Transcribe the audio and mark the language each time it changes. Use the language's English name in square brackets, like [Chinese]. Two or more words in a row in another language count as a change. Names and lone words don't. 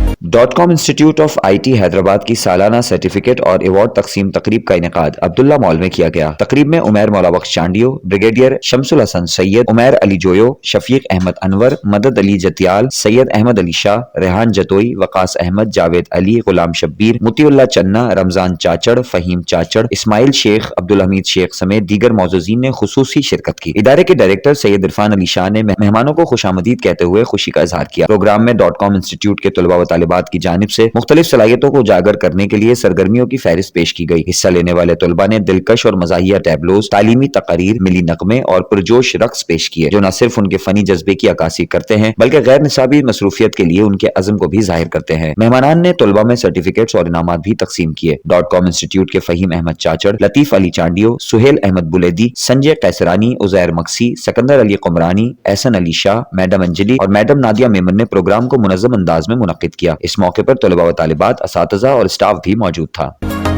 [Urdu] .com انسٹیٹیوٹ آف IT حیدرآباد کی سالانہ سرٹیفکیٹ اور ایوارڈ تقسیم تقریب کا انعقاد عبداللہ مال میں کیا گیا. تقریب میں عمیر مولابخش چانڈیو، بریگیڈیئر شمس الحسن سید، عمیر علی جویو، شفیق احمد انور، مدد علی جتیال، سید احمد علی شاہ، ریحان جتوئی، وقاص احمد، جاوید علی، غلام شبیر، مطیع اللہ چنا، رمضان چاچڑ، فہیم چاچڑ، اسماعیل شیخ، عبدالحمید شیخ سمیت دیگر موجودین نے خصوصی شرکت کی. ادارے کے ڈائریکٹر سید عرفان علی شاہ نے مہمانوں کو خوش آمدید کہتے ہوئے خوشی کا اظہار کیا. پروگرام میں .com انسٹیٹیوٹ کے طلبہ و طالبات کی جانب سے مختلف صلاحیتوں کو اجاگر کرنے کے لیے سرگرمیوں کی فہرست پیش کی گئی. حصہ لینے والے طلبہ نے دلکش اور مزاحیہ ٹیبلوز، تعلیمی تقاریر، ملی نغمے اور پرجوش رقص پیش کیے، جو نہ صرف ان کے فنی جذبے کی عکاسی کرتے ہیں بلکہ غیر نصابی مصروفیت کے لیے ان کے عزم کو بھی ظاہر کرتے ہیں. مہمانان نے طلبہ میں سرٹیفکیٹس اور انعامات بھی تقسیم کیے. .com انسٹیٹیوٹ کے فہیم احمد چاچڑ، لطیف علی چانڈیو، سہیل احمد بلیدی، سنجے کیسرانی، عزیر مکسی، سکندر علی کمرانی، احسن علی شاہ, میڈم انجلی اور میڈم نادیہ میمن نے پروگرام کو منظم انداز میں منعقد کیا. اس موقع پر طلبہ و طالبات، اساتذہ اور اسٹاف بھی موجود تھا.